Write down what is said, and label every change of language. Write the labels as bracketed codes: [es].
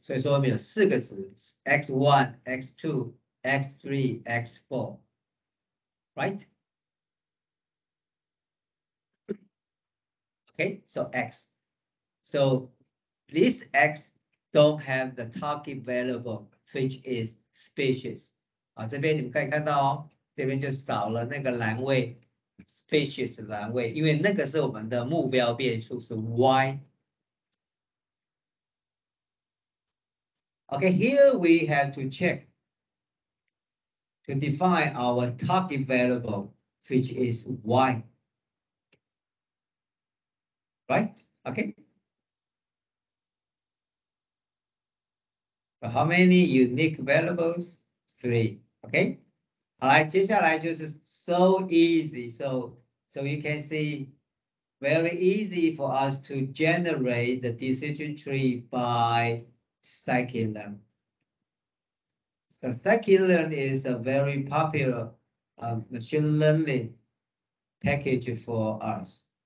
[zh] 所以说我们有4个值 x1, x2, x3, x4, [en] right? Okay, so X. So this X don't have the target variable, which is species. [zh] 啊，这边你们可以看到哦，这边就少了那个栏位 species 栏位，因为那个是我们的目标变数是 Y。 [en] Okay, here we have to check to define our target variable, which is Y. Right? Okay. So how many unique variables? 3. Okay. [zh] 好来，接下来就是 [en] so easy. So you can see very easy for us to generate the decision tree by scikit-learn. So scikit-learn is a very popular machine learning package for us.